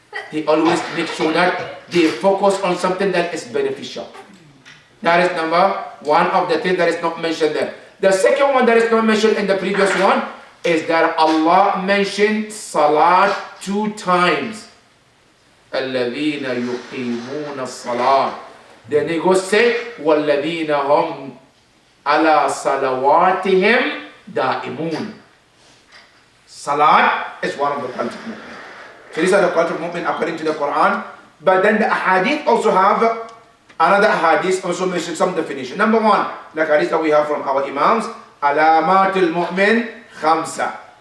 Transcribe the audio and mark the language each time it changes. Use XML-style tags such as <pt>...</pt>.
<en>They always make sure that they focus on something that is beneficial. That is number 1 of the things that is not mentioned there. The second one that is not mentioned in the previous one is that Allah mentioned Salat 2 times.</en> <ar>الَّذِينَ يُقِيمُونَ الصَّلَاةِ.</ar> <en>Then he goes say,</en> <ar>وَالَّذِينَ هُمْ عَلَى صَلَوَاتِهِمْ دَائِمُونَ.</ar> <en>Salat is one of the qualities of mu'min. So these are the qualities of mu'min according to the Quran. But then the hadith also have another hadith also mentions some definition. Number 1, the hadith that we have from our imams,</en> <ar>alamatul mu'min khamsa.</ar>